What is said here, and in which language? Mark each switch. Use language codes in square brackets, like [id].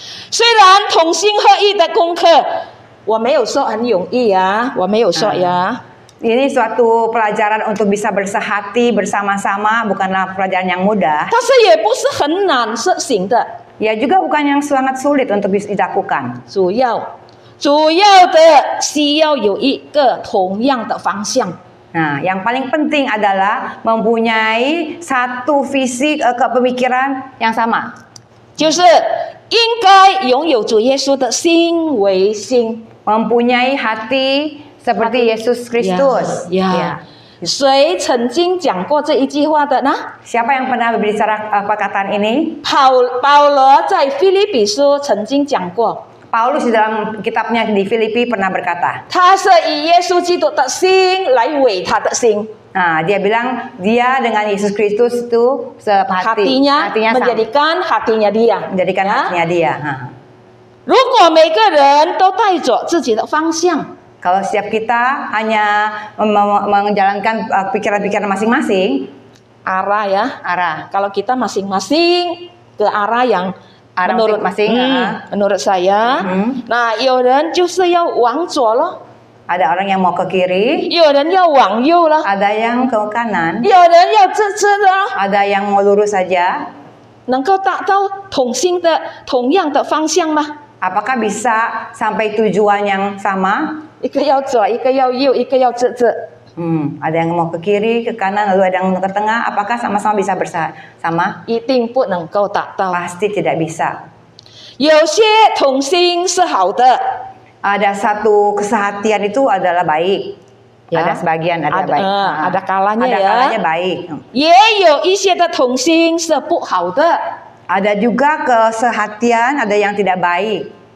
[zh] 虽然同心合意的功课，我没有说很容易啊，我没有说呀。 [id] Ini suatu pelajaran untuk bisa bersehati bersama-sama, bukanlah pelajaran yang mudah. [zh] 但是也不是很难实行的。 [id] Ya juga bukan yang sangat sulit untuk bisa dilakukan. [zh] 主要的需要有一个同样的方向。 [id] Nah, yang paling penting adalah mempunyai satu visi kepemikiran yang sama. [zh] 就是应该拥有主耶稣的心为心。 [id] Mempunyai hati seperti Yesus Kristus. [zh] 呀，谁曾经讲过这一句话的呢？ [id] Siapa yang pernah berbicara perkataan ini? [zh] 保罗在腓立比书曾经讲过， [id] Paulus di dalam kitabnya di Filipi pernah berkata. [zh] 他是以耶稣基督的心来为他的心。 [id] Nah, dia bilang dia dengan Yesus Kristus itu sehati. Hatinya menjadikan hatinya dia. Menjadikan hatinya dia. [zh] 如果每个人都带着自己的方向， [id] Kalau setiap kita hanya menjalankan pikiran-pikiran masing-masing, arah ya, arah. Kalau kita masing-masing ke arah yang menurut menurut saya, nah [zh] 有人就是要往左咯， [id] Ada orang yang mau ke kiri, [zh] 有人要往右了， [id] ada yang ke kanan, [zh] 有人要直直的， [id] ada yang mau lurus saja. [zh] 能够达到同样的方向吗？ [id] Apakah bisa sampai tujuan yang sama? [zh] 一个要左，一个要右，一个要直直。 [id] Ada yang mau ke kiri, ke kanan, lalu ada yang ke tengah. Apakah sama-sama bisa bersama? [zh] 一定不能够达到。 [id] Pasti tidak bisa. [zh] 有些同心是好的， [id] Ada satu kesehatian itu adalah baik. Ya. Ada sebagian ada baik. ada kalanya ada ya. kalanya baik. [zh] 也有一些的同心是不好的。 [id] Ada juga kesehatian, ada yang tidak baik.